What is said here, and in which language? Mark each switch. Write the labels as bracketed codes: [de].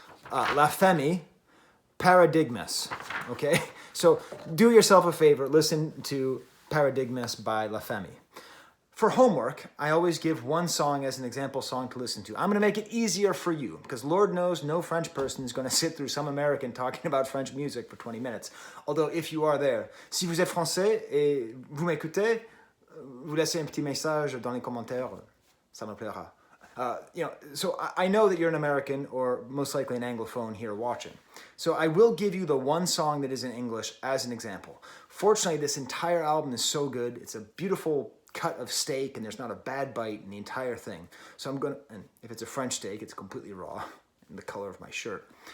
[en] La Femme, Paradigmes, okay? So do yourself a favor, listen to Paradigmes by La Femme. For homework, I always give one song as an example song to listen to. I'm going to make it easier for you because Lord knows no French person is going to sit through some American talking about French music for 20 minutes. Although if you are there, [fr] si vous êtes français et vous m'écoutez, vous laissez un petit message dans les commentaires, ça me plaira. [en] So I know that you're an American or most likely an Anglophone here watching. So I will give you the one song that is in English as an example. Fortunately, this entire album is so good. It's a beautiful cut of steak and there's not a bad bite in the entire thing. So I'm going to, and if it's a French steak, it's completely raw in the color of my shirt.